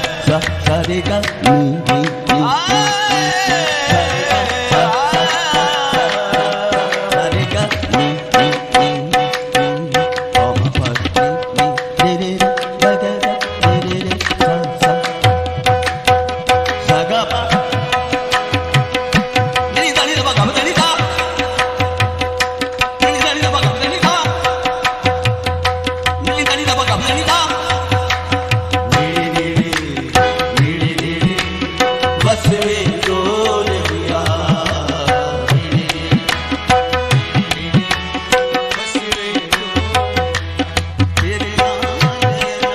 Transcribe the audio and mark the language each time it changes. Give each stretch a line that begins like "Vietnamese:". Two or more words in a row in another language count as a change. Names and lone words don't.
Hindi: सा सा रे गा नी नी नी सा रे गा सा सा सा रे गा नी नी नी नी ओ मा पा नी रे रे गा गा रे रे रे सा सा सा गा पा नी दा नी दा गा मा नी दा नी दा नी दा गा मा नी दा नी दा नी दा गा मा नी दा
Punjabi: ਬਸ ਵੇ ਡੋਲ ਦਿਆ ਬਸ ਵੇ ਤੇਰੇ ਆਣੇ ਨਾ